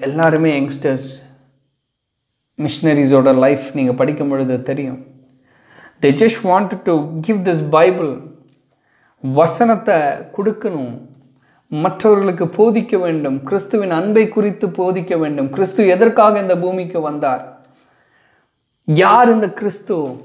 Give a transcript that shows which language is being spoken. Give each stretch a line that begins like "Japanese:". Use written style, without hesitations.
Tamil: எல்லாருமே youngsters. மிஷினரிஸோட life நீங்கள் படிக்கும் பொழுது தெரியும்.
English: they just wanted to give this Bible,
Tamil: வசனத்தை கொடுக்கணும், மற்றவர்களுக்கு போதிக்க வேண்டும். கிறிஸ்துவின் அன்பை குறித்து போதிக்க வேண்டும். கிறிஸ்து எதற்காக இந்த பூமிக்கு வந்தார்? யார் இந்த கிறிஸ்து?